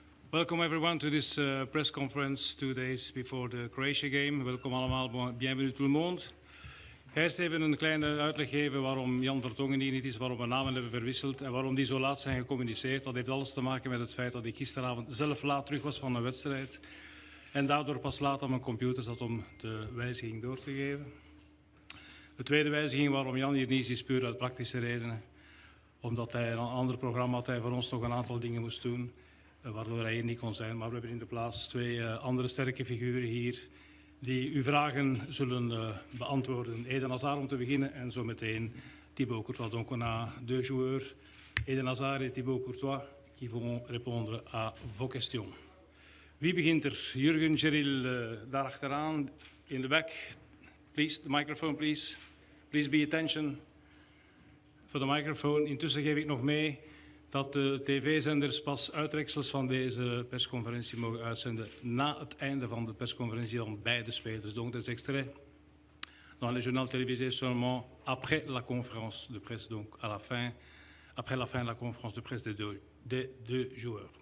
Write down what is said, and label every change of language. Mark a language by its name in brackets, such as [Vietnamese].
[English] Welcome everyone to this press conference 2 days before the Croatia game. [Dutch] Welkom allemaal, [French] bienvenue tout le monde. [Dutch] Ik ga eerst even een kleine uitleg geven waarom Jan Vertongen hier niet is, waarom we namen hebben verwisseld en waarom die zo laat zijn gecommuniceerd. Dat heeft alles te maken met het feit dat ik gisteravond zelf laat terug was van een wedstrijd en daardoor pas laat aan mijn computer zat om de wijziging door te geven. De tweede wijziging waarom Jan hier niet is puur uit praktische redenen. Omdat hij een ander programma had, hij voor ons nog een aantal dingen moest doen. Waardoor hij hier niet kon zijn. Maar we hebben in de plaats twee andere sterke figuren hier die uw vragen zullen beantwoorden. Eden Hazard om te beginnen en zo meteen Thibaut Courtois. [French] Donc on a deux joueurs, Eden Hazard et Thibaut Courtois, qui vont répondre à vos questions. [Dutch] Wie begint er? Jurgen Geril daar achteraan, [English] in the back. Please, the microphone please. Please be attention for the microphone. [Dutch] Intussen geef ik nog mee dat de tv-zenders pas uittreksels van deze persconferentie mogen uitzenden na het einde van de persconferentie van beide spelers. [French] Donc des extraits dans les journaux télévisés seulement après la conférence de presse, donc à la fin, après la fin de la conférence de presse des deux joueurs.